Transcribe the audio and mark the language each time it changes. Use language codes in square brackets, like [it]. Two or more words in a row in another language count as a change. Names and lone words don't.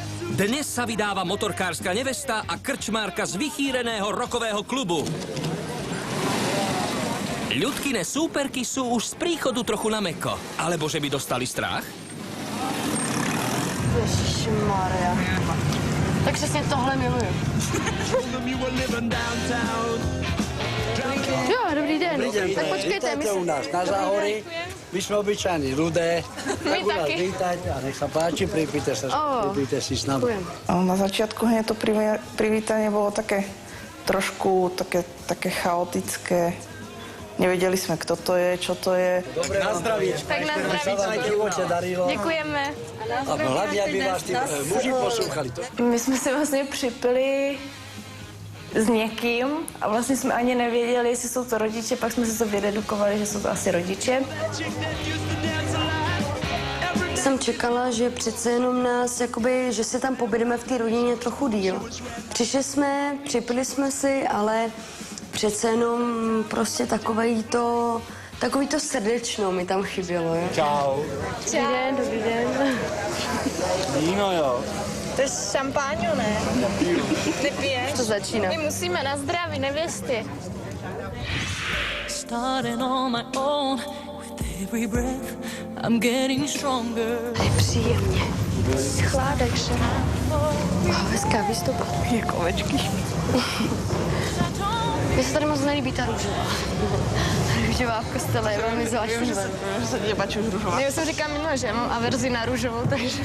[sk] Dnes sa vydáva motorkárska nevesta a krčmárka z vychýreného rockového klubu. Ľudkine súperky sú už z príchodu trochu na mäkko. Alebo že by dostali strach? Ježišmarja. [cs] Tak přesně tohle miluju. Jo, dobrý den. Tak počkejte, my u nás na Záhory. My jsme [sk] obyčajní ľudé. [cs] My tak u nás taky. [sk] vítajte a nech sa páči, pripíte si s nami. Na začiatku hneď to privítanie bolo také trošku také chaotické. Nevedeli sme, kto to je, čo to je. Dobre, na zdravíčko. Tak na Sa vám divoče darilo. [cs] Děkujeme. A hlavně, aby vás tí muži poslouchali. My jsme si vlastně připili s někým a vlastně jsme ani nevěděli, jestli jsou to rodiče, pak jsme si to vyredukovali, že jsou to asi rodiče. Jsem čekala, že přece jenom nás, jakoby, že se tam pobydeme v té rodině trochu díl. Přišli jsme, připili jsme si, ale přece jenom prostě takový to srdečno mi tam chybělo. Jo? Čau. Dobrý den. Víno, jo. To je šampáňo, ne? Nepiješ? To začíná. My musíme na zdraví nevěsty. [en] Starting on my own with every breath I'm getting stronger. [cs] Je příjemně. Chládek, že? Hezká výstupa. Jak ovečky. Mně se tady moc nelíbí ta růžová. Růžová v kostele je velmi zvláštní. Já jsem říkala minule, že mám averzi na růžovou, takže...